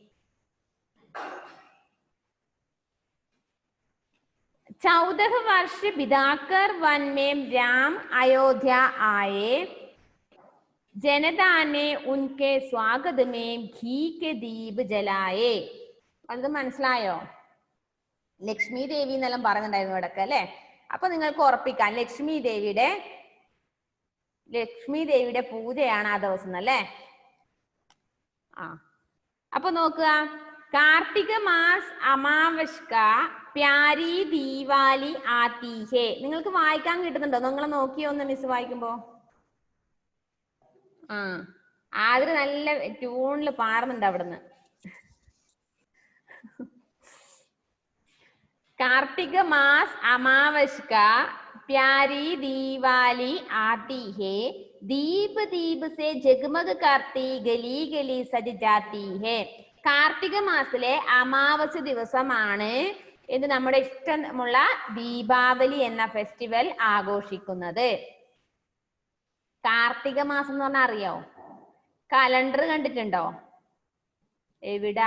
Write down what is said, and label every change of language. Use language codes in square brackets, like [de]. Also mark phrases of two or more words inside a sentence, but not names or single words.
[hi] 14 वर्ष बिताकर वन में राम अयोध्या आए, जनता ने उनके स्वागत में घी के दीप जलाए. [ml] അത് മനസ്സിലായോ? ലക്ഷ്മി ദേവി എന്നെല്ലാം പറയുന്നുണ്ടായിരുന്നു ഇടയ്ക്ക് അല്ലെ? അപ്പൊ നിങ്ങൾക്ക് ഉറപ്പിക്കാം ലക്ഷ്മി ദേവിയുടെ പൂജയാണ് ആ ദിവസം അല്ലേ? ആ, അപ്പൊ നോക്കുക. [hi] कार्तिक मास अमावस का प्यारी दिवाली आती है. [ml] നിങ്ങൾക്ക് വായിക്കാൻ കിട്ടുന്നുണ്ടോ? നിങ്ങൾ നോക്കിയോ ഒന്ന് മിസ് വായിക്കുമ്പോ? ആ, ആദ്യം നല്ല ട്യൂണിൽ പാടുന്നുണ്ട് അവിടുന്ന്. [hi] कार्तिक मास अमावस का प्यारी दिवाली आती है, दीप दीप से जगमग करती गली गली सज जाती है. [ml] കാർത്തിക മാസത്തിലെ അമാവാസി ദിവസമാണ് ഇത് നമ്മുടെ ഇഷ്ടമുള്ള ദീപാവലി എന്ന ഫെസ്റ്റിവൽ ആഘോഷിക്കുന്നത്. കാർത്തിക മാസം എന്ന് പറഞ്ഞാൽ അറിയോ? കലണ്ടർ കണ്ടിട്ടുണ്ടോ? എവിടാ?